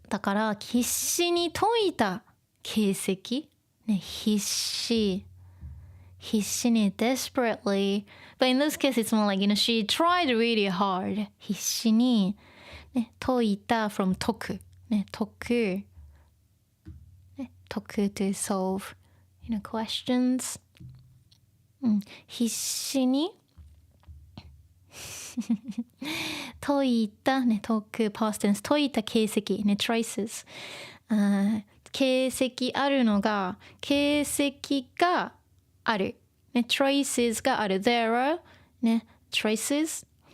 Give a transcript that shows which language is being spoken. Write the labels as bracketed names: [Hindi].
[Japanese] だから必死に解いた形跡。必死に desperately. [English] But in this case, it's more like, she tried really hard. [Japanese] 必死に解いた from 解く、解く、解く [English] to solve, questions. [Japanese] 必死に解いたね、解く [English] past tense [Japanese] 解いた形跡ね、 [English] traces [Japanese] 形跡あるのが形跡があるね、traces がある [English] there are [Japanese] ね traces